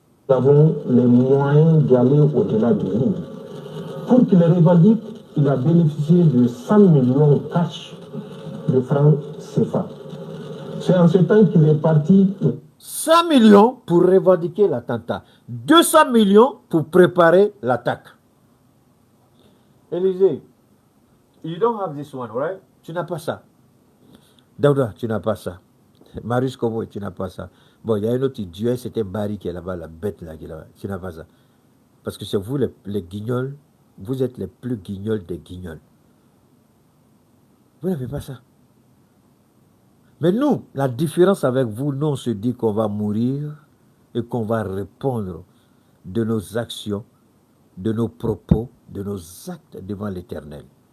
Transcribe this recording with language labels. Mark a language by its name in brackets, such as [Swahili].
[French] Nous avons les moyens d'aller au-delà de nous. Pour qu'il revendique, il a bénéficié de 100 millions cash de francs CFA. C'est en ce temps qu'il est parti. 100 millions pour revendiquer l'attentat. 200 millions pour préparer l'attaque. [English] Élisée, you don't have this one, right? [French] Tu n'as pas ça. Daouda, tu n'as pas ça. Marius Kobo, tu n'as pas ça. Bon, il y a un autre dieu, c'était Barry qui est là-bas, la bête là qui est là-bas. Tu n'as pas ça. Parce que c'est vous les guignols, vous êtes les plus guignols des guignols. Vous n'avez pas ça. Mais nous, la différence avec vous, nous on se dit qu'on va mourir et qu'on va répondre de nos actions, de nos propos, de nos actes devant l'Éternel.